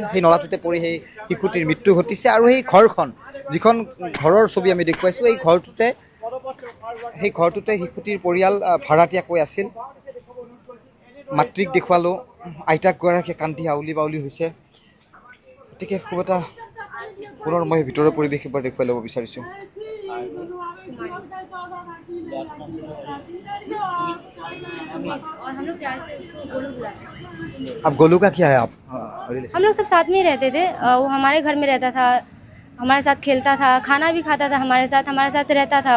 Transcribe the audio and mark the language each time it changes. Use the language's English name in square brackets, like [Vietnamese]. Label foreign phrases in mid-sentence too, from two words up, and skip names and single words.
[Assamese] সেই নলাটোতে পৰি সেই শিশুটিৰ মৃত্যু ঘটিছে। আৰু সেই ঘৰখন, যিখন ঘৰৰ ছবি আমি দেখুৱাইছোঁ, এই ঘৰটোতে শিশুটিৰ পৰিয়াল ভাড়াতীয়াকৈ আছিল। মাতৃক দেখুৱালোঁ, আইতাকগৰাকীয়ে কান্দি আউলি বাউলি হৈছে। গতিকে খুব এটা পুনৰ মই ভিতৰৰ পৰিৱেশ এবাৰ দেখুৱাই ল'ব বিচাৰিছোঁ। [Hindi] अब गोलू का क्या है आप? हम लोग सब साथ में ही रहते थे। वो हमारे घर में रहता था, हमारे साथ खेलता था, खाना भी खाता था हमारे साथ रहता था।